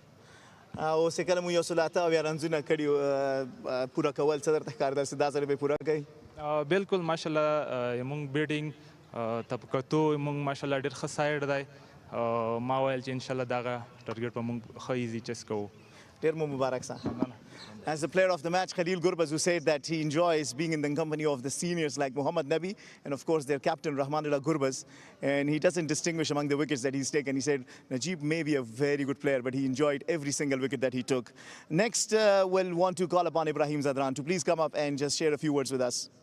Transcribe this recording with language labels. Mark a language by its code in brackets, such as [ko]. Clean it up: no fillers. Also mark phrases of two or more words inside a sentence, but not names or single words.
[ps] او چې کله مو یو سل اته اویا رنزونه کړي پوره کول څه درته ښکارېدل چې دا ځل به یې پوره کوئ؟ بالکل ماشاءالله زموږ بیټینګ طبقتو زموږ ماشاءالله ډېر ښه سایډ دی. ما ویل چې انشاءالله دغه ټارګېټ به موږ ښه [en] easy chase [ps] کوو. ډېر مو مبارک سه. [en] As the player of the match, Khalil Gurbaz, who said that he enjoys being in the company of the seniors like Mohammad Nabi and of course their captain Rahmatullah Gurbaz, and he doesn't distinguish among the wickets that he's taken. He said Najib may be a very good player, but he enjoyed every single wicket that he took. Next, we'll want to call upon Ibrahim Zadran to please come up and just share a few words with us.